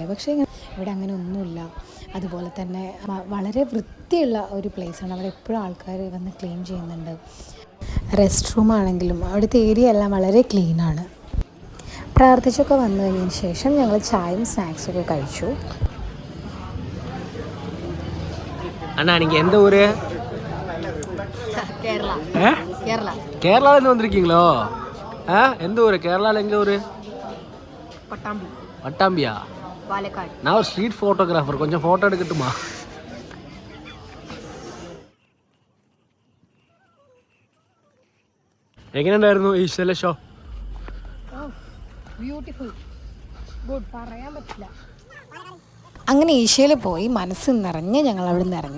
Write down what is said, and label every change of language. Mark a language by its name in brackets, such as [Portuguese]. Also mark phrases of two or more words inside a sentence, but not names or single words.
[Malayalam] പക്ഷേ ഇവിടെ അങ്ങനെ ഒന്നുമില്ല. അതുപോലെ തന്നെ വളരെ വൃത്തിയുള്ള ഒരു പ്ലേസാണ്. അവിടെ എപ്പോഴും ആൾക്കാർ വന്ന് ക്ലീൻ ചെയ്യുന്നുണ്ട്. [English] rest room [Malayalam] ആണെങ്കിലും അവിടുത്തെ ഏരിയ എല്ലാം വളരെ ക്ലീനാണ്. പ്രാർത്ഥിച്ചൊക്കെ വന്നു കഴിഞ്ഞതിന് ശേഷം ഞങ്ങൾ ചായയും സ്നാക്സൊക്കെ കഴിച്ചു. [Tamil] அண்ணா நீங்கள் எந்த ஊர்? [Malayalam] കേരള. കേരള. [Tamil] கேரளாலேருந்து வந்திருக்கீங்களோ? எந்த ஊர்? கேரளாவில் எங்கே ஊர்? [Malayalam] പട്ടാമ്പി. [Tamil] பட்டாம்பியா? [Malayalam] പാലക്കാട്. [Tamil] நான் ஒரு [English] street photographer. [Tamil] கொஞ்சம் ஃபோட்டோ எடுக்கட்டுமா? [Malayalam] എങ്ങനെയുണ്ടായിരുന്നു ഈശ്വല ഷോ? [English] Beautiful. Good. [Malayalam] പറയാൻ പറ്റില്ല. അങ്ങനെ ഏഷ്യയിൽ പോയി മനസ്സ് നിറഞ്ഞ് ഞങ്ങൾ അവിടെ നിന്ന് ഇറങ്ങി.